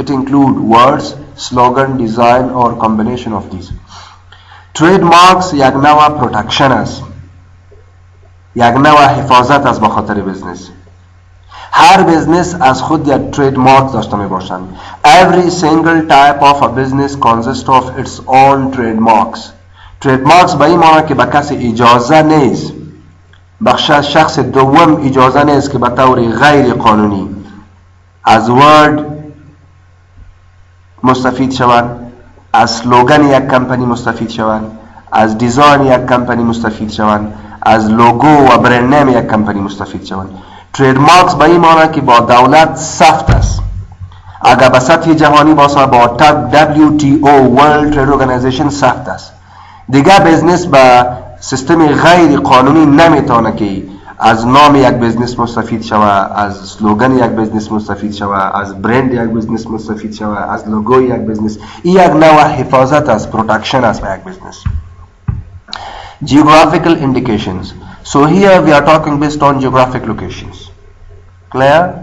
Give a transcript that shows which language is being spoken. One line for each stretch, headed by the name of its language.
English: It includes words, slogan, design or combination of these.
Persian: Trademarks یک نوع protection است، یک نوع حفاظت است به خاطر بزنس. هر بزنس از خود یک trademark داشته می باشند.
English: Every single type of a business consists of its own trademarks.
Persian: trademarks به این معنی که به کسی اجازه نیست، به شخص دوم اجازه نیست که به طور غیر قانونی از ورد مستفید شوند، از سلوگان یک کمپانی مستفید شوند، از دیزاین یک کمپانی مستفید شوند، از لوگو و برند نیم یک کمپانی مستفید شوند. trademarks به این معنی که با دولت ثبت است. اگر به سطح جهانی باشه با WTO World Trade Organization ثبت است. دیگه بزنس با سیستم غیر قانونی نمیتونه که از نام یک بزنس مستفید شود، از سلوگان یک بزنس مستفید شود، از برند یک بزنس مستفید شود، از لوگو یک بزنس. این یک نوع حفاظت است، پروتکشن است به یک بزنس.
English: Geographical indications. So here we are talking based on geographic locations. Clear?